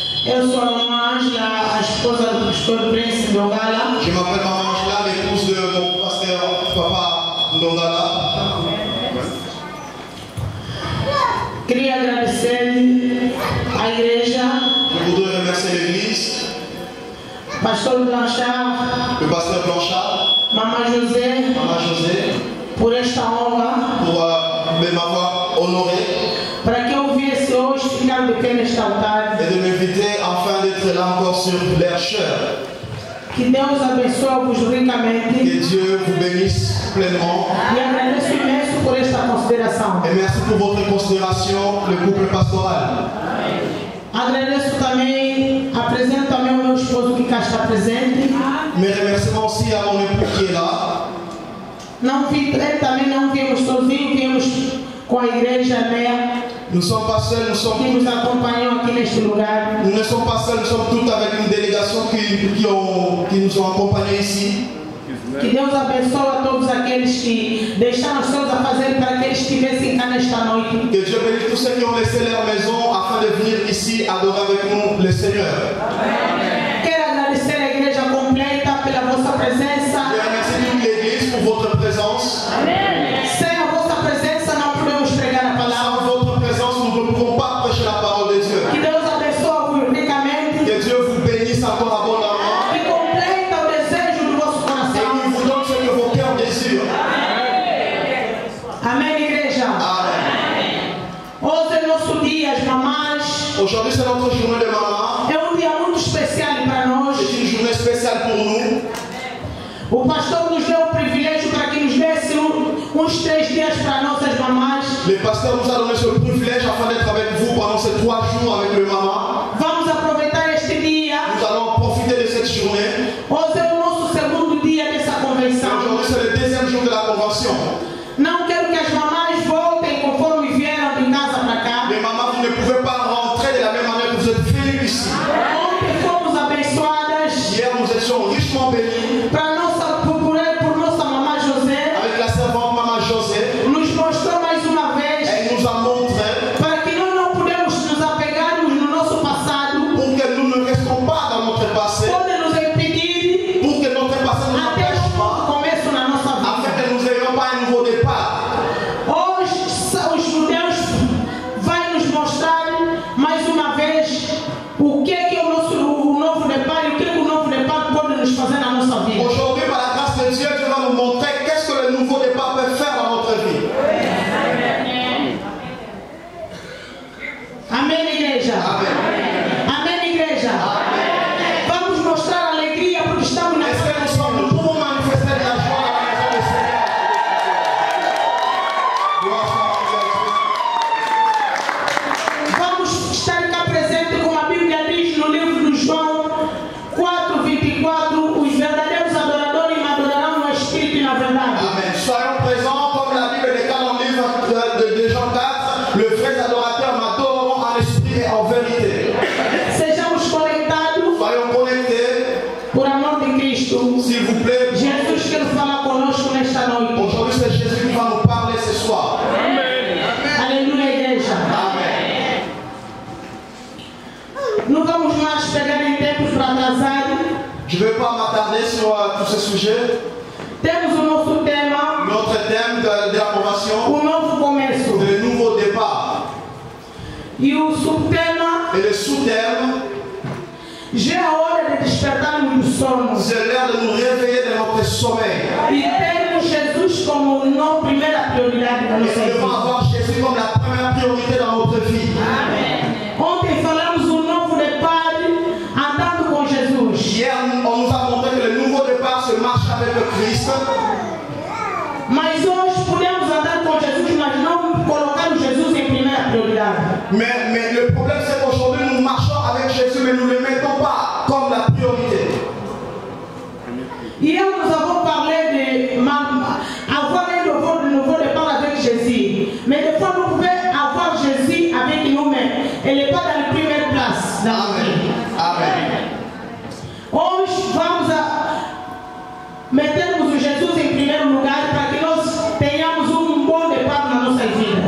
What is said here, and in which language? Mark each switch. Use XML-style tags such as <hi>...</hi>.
<pt>Eu sou a Mamã Angela, a esposa do pastor Prince Ndongala.</pt> <fr>Je m'appelle Maman Angela, l'épouse de mon pasteur Papa Ndongala.</fr> <pt>Queria agradecer à igreja,</pt> <fr>Je voudrais remercier l'église,</fr> <pt>pastor Blanchard,</pt> <fr>le pasteur Blanchard, Maman José, Maman José,</fr> <pt>por esta honra,</pt> <fr>pour m'avoir honoré</fr> <pt>para que eu viesse hoje ficar de pé neste altar.</pt> <fr>et de m'inviter afin d'être là encore sur leur chair.</fr> <pt>Que Deus abençoe-vos ricamente.</pt> <fr>Que Dieu vous bénisse pleinement.</fr> <pt>E agradeço imenso por esta consideração.</pt> <fr>Et merci pour votre considération, le couple pastoral.</fr> <pt>Agradeço também, apresento também o meu esposo que cá está presente.</pt> <fr>Mes remerciements aussi à mon époux qui est là.</fr> <pt>Também não viemos sozinhos, viemos com a igreja né,</pt> <fr>Nous ne sommes pas seuls, nous sommes</fr> <pt>que nos acompanham aqui neste lugar.</pt> <fr>Nous ne sommes pas seuls, nous sommes tous avec une délégation qui nous ont accompagnés ici.</fr> <pt>Que Deus abençoe a todos aqueles que deixaram os seus a fazer para que eles estivessem cá nesta noite.</pt> <fr>Que Dieu bénisse tous ceux qui ont laissé leur maison afin de venir ici adorer avec nous le Seigneur.</fr> <pt>Quero agradecer a igreja completa pela vossa presença.</pt> <fr>Je remercie toute l'église pour votre présence.</fr> <pt>Sem a vossa presença não podemos pregar a palavra.</pt> <fr>Sans votre présence, nous ne pouvons pas prêcher la parole de Dieu.</fr> <pt>Que Deus abençoe-vos ricamente.</pt> <fr>Que Dieu vous bénisse encore abondamment.</fr> <pt>E completa o desejo do vosso</pt> <fr>Et</fr> <pt>coração.</pt> <fr>qu'il vous donne ce que vos cœurs désirent.</fr> <pt>Amém, igreja?</pt> <fr>Amen.</fr> <pt>Hoje é nosso dia, as mamães.</pt> <fr>Aujourd'hui, c'est notre journée de maman.</fr> <pt>É dia muito especial para nós.</pt> <fr>C'est une journée spéciale pour nous.</fr> <pt>O pastor nos deu o privilégio para que nos desse uns 3 dias para nossas mamães.</pt> <fr>Le pasteur nous a donné ce privilège afin d'être avec vous pendant ces 3 jours avec le maman.</fr> <pt>Vamos aproveitar este dia.</pt> <fr>Nous allons profiter de cette journée.</fr> <pt>Hoje é o nosso segundo dia dessa convenção.</pt> <fr>Aujourd'hui, c'est le deuxième jour de la convention.</fr> <pt>Não quero que as mamães voltem conforme vieram de casa para cá.</pt> <fr>Mais maman, vous ne pouvez pas rentrer de la même manière que vous êtes venus ici.</fr> <pt>Ontem fomos abençoadas</pt> <fr>Hier, nous étions richement bénis</fr> <pt>por nossa mamãe José.</pt> <fr>avec la servante Maman José.</fr> <pt>Nos mostrou mais uma vez</pt> <fr>Elle nous a montré</fr> <pt>para que nós não podemos nos apegarmos no nosso passado.</pt> <fr>pour que nous ne restons pas dans notre passé,</fr> <pt>Pode nos impedir</pt> <fr>pour que notre passé ne nous</fr> <pt>até</pt> <fr>empêche</fr> <pt>um</pt> <fr>pas,</fr> <pt>começo na nossa</pt> <fr>afin</fr> <pt>vida.</pt> <fr>que nous n'ayons pas un nouveau départ.</fr> <pt>Hoje os judeus vai nos mostrar mais uma vez o que é o novo deparo e o que o novo deparo pode nos fazer na nossa vida.</pt> <fr>Aujourd'hui, par la grâce de Dieu, Dieu va nous montrer qu'est-ce que le nouveau départ peut faire dans notre vie.</fr> <pt>Amém, igreja?</pt> <fr>Amen.</fr> <pt>Amém, igreja? Vamos mostrar alegria porque estamos na</pt> <fr>Est-ce que nous pouvons manifester de la joie à la maison du Seigneur? Gloire soit à Dieu.</fr> <pt>Vamos estar cá presente como a Bíblia diz no livro de João 4:24, os verdadeiros adoradores me adorarão no Espírito e na verdade. Amen.</pt> <fr>Soyons présents comme la Bible déclare dans le livre de Jean 4. Le vrai adorateur m'adoreront en esprit et en vérité.</fr> <pt>Sejamos conectados</pt> <fr>Soyons connectés,</fr> <pt>por amor de Cristo.</pt> <fr>s'il vous plaît.</fr> <pt>Jesus quer falar conosco nesta noite.</pt> <fr>Aujourd'hui, c'est Jésus qui va nous parler ce soir.</fr> <pt>Aleluia, igreja.</pt> <fr>Amen.</fr> <pt>Não vamos mais pegar em tempos para atrasar.</pt> <fr>Je ne vais pas m'attarder sur tous ces sujets.</fr> <pt>Temos o nosso tema,</pt> <fr>Notre thème de la convention,</fr> <pt>o novo começo.</pt> <fr>le nouveau départ.</fr> <pt>E o subtema,</pt> <fr>Et le sous-thème,</fr> <pt>já é a hora de despertarmos do sono.</pt> <fr>c'est l'heure de nous réveiller de notre sommeil.</fr> <pt>E termos Jesus como não primeira prioridade da</pt> <fr>Et</fr> <pt>nossa</pt> <fr>nous devons</fr> <pt>vida.</pt> <fr>avoir Jésus comme la première priorité dans notre vie.</fr> <pt>Ontem falamos o novo deparo andando com Jesus.</pt> <fr>Hier, on nous a montré que le nouveau départ se marche avec le Christ.</fr> <pt>Mas hoje podemos andar com Jesus, mas não colocamos Jesus em primeira prioridade.</pt> <fr>Mais le problème, c'est qu'aujourd'hui, nous marchons avec Jésus, mais nous ne le mettons pas comme la priorité. Hier, nous avons parlé de avoir un nouveau départ avec Jésus. Mais des fois, nous pouvons avoir Jésus avec nous-mêmes. Elle n'est pas dans la première place. Dans la vie. Amen.</fr> <pt>Hoje, vamos metermos o Jesus em primeiro lugar para que nós tenhamos um bom deparo na nossa vida.</pt>